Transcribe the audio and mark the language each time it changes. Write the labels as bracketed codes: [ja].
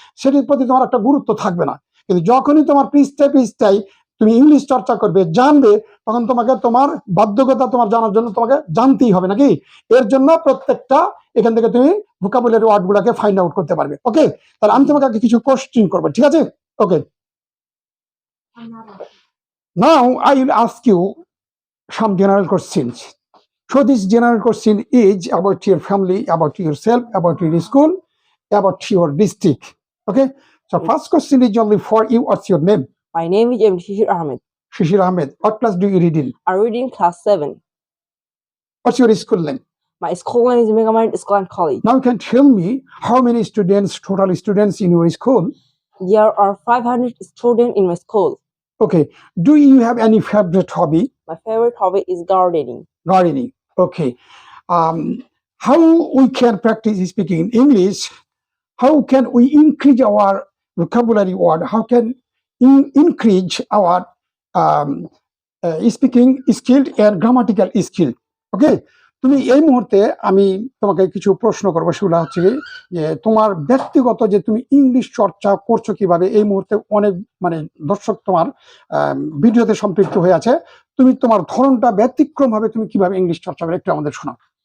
[bn] সেটির প্রতি তোমার একটা গুরুত্ব থাকবে না। কিন্তু যখনই তোমার পৃষ্ঠায় পৃষ্ঠায় তুমি ইংলিশ চর্চা করবে, জানবে, তখন তোমাকে তোমার বাধ্যকতা তোমার জানার জন্য তোমাকে জানতেই হবে, নাকি? এর জন্য প্রত্যেকটা এখান থেকে তুমি ভোকাবুলারি ওয়ার্ড গুলাকে ফাইন্ড আউট করতে পারবে। ওকে, তাহলে আমি তোমাকে কিছু কোশ্চেন করবো, ঠিক আছে? [en] Okay, now I will ask you some general questions. So this general question is about your family, about yourself, about your school, about your district. Okay, so first question is only for you. What's your name? My name is M. Shishir Ahmed. Shishir Ahmed. What class do you read in? I read in class 7. What's your school name? My school name is Megamind School and College. Now you can tell me how many students, total students in your school? There are 500 students in my school. Okay, do you have any favorite hobby? My favorite hobby is gardening. Gardening. Okay, how we can practice speaking in English? How can we increase our vocabulary word? How can increase our speaking skill and grammatical skill? [bn] Okay, তুমি এই মুহূর্তে আমি তোমাকে কিছু প্রশ্ন করবো, সেগুলো হচ্ছে যে তোমার ব্যক্তিগত যে তুমি ইংলিশ চর্চা করছো কিভাবে। এই মুহূর্তে অনেক মানে দর্শক তোমার ভিডিওতে সম্পৃক্ত হয়ে আছে, তুমি তোমার ধরনটা ব্যতিক্রম ভাবে তুমি কিভাবে ইংলিশ চর্চা করে একটু আমাদের শোনাও।